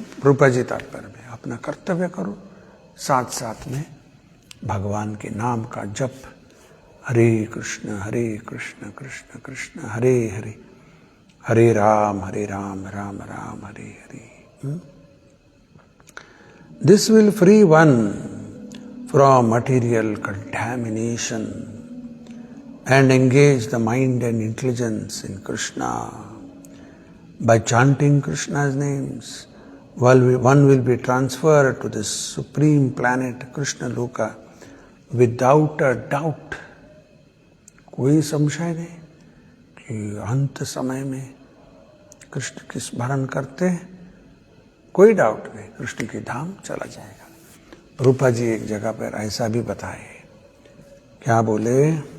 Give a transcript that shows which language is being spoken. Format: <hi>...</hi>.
<hi>रूपा जी तात्पर्य में अपना कर्तव्य करो, साथ साथ में भगवान के नाम का जप, हरे कृष्ण कृष्ण कृष्ण हरे हरे, हरे Ram Ram Ram Hare Hare.</hi> <en>This will free one from material contamination and engage the mind and intelligence in Krishna. By chanting Krishna's names, one will be transferred to the supreme planet Krishna Loka without a doubt.</en> <hi>कोई संशय नहीं कि अंत समय में कृष्ण की स्मरण करते, कोई डाउट नहीं, कृष्ण के धाम चला जाएगा। रूपा जी एक जगह पर ऐसा भी बताए, क्या बोले?</hi>